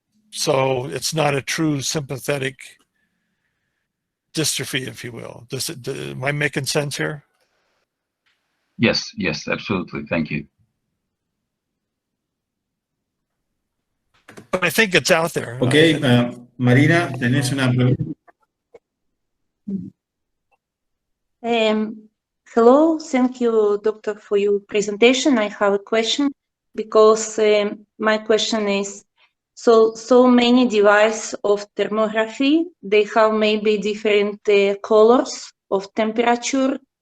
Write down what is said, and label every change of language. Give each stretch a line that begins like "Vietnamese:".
English: So it's not a true sympathetic dystrophy, if you will. Am I making sense here? Yes, absolutely. Thank you. But I think it's out there.
Spanish: Okay, Marina, tenés una pregunta.
English: Hello, thank you, Doctor, for your presentation. I have a question, because my question is, so many devices of thermography, they have maybe different colors of temperature.